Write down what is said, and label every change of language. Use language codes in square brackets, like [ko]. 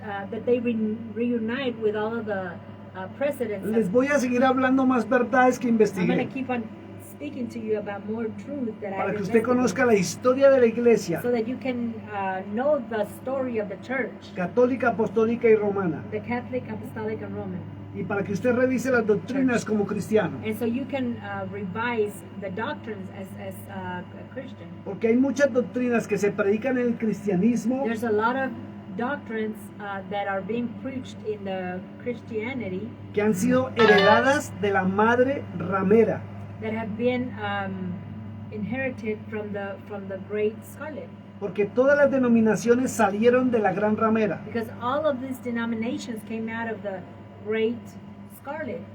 [en] That they reunite with all of the presidents. [es] Les voy a seguir hablando más verdades que [en] I'm going [es] investigué, [en] to keep on speaking to you about more truth that [es] para [en] I've [es] que usted conozca la [en] investigated, [es] historia de la iglesia [en] so that you can know the story of the church, [es] católica, apostólica y romana, [en] the Catholic, Apostolic, and Roman. [es] y para que usted revise las doctrinas como cristiano, [en] And so you can revise the doctrines as a Christian. [es] porque hay muchas doctrinas que se predican en el cristianismo [en] There's a lot of doctrines that are being preached in the Christianity [es] que han sido heredadas de la madre ramera, [en] that have been inherited from the great scarlet, [es] porque todas las denominaciones salieron de la gran ramera. [en] because all of these denominations came out of the great scarlet